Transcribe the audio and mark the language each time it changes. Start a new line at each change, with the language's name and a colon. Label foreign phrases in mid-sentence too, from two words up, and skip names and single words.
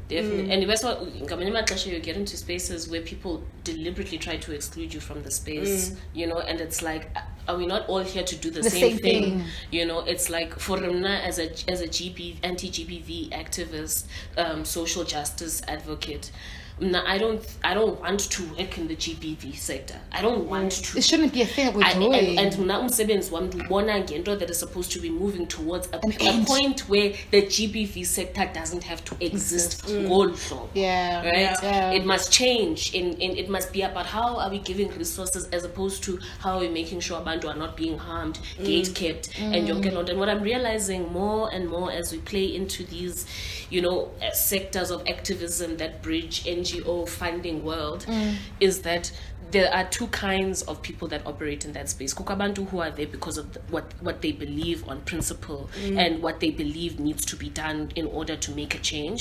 English: And that's what you get into spaces where people deliberately try to exclude you from the space, you know, and it's like, are we not all here to do the same thing? You know, it's like for Rimna as a anti-GBV activist, social justice advocate, No, I don't want to work in the GBV sector. I don't want to. It shouldn't be a thing that we're doing. And
Xhosa: mna umsebenzi wami ndibona ngento
English: that is supposed to be moving towards a end. point where the GBV sector doesn't have to exist.
Xhosa: Ngolu hlobo.
English: Yeah. Right? Yeah. It must change. It must be about how are we giving resources as opposed to how are we making sure abantu are not being harmed, gate kept, and
Xhosa: yonke lonto.
English: And what I'm realizing more and more as we play into these, sectors of activism that bridge NGO funding world is that there are two kinds of people that operate in that space. Kukabantu who are there because of what they believe on principle and what they believe needs to be done in order to make a change.